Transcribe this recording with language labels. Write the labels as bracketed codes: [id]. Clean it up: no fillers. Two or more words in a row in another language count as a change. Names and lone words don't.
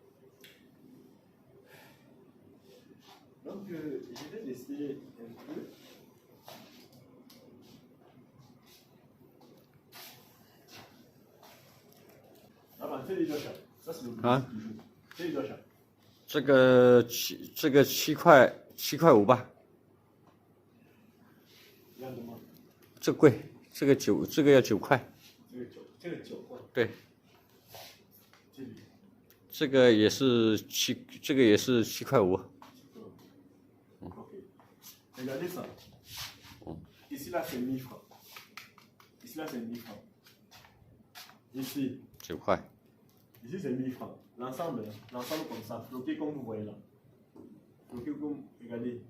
[fr] Donc je vais laisser un peu. Ah, c'est les deux chats. Ça c'est le but du jeu. C'est les deux chats. [zh] 这个7块5吧。这贵，这个要9块。这个9块。对。这个也是7块5。 [fr] Ok. Regardez ça. Ici là c'est 1000 francs. Ici là c'est 1000 francs. Ici. [zh] 9块。 [fr] Ici c'est 1000 francs. L'ensemble comme ça, floqué comme vous voyez là. Floqué comme, regardez.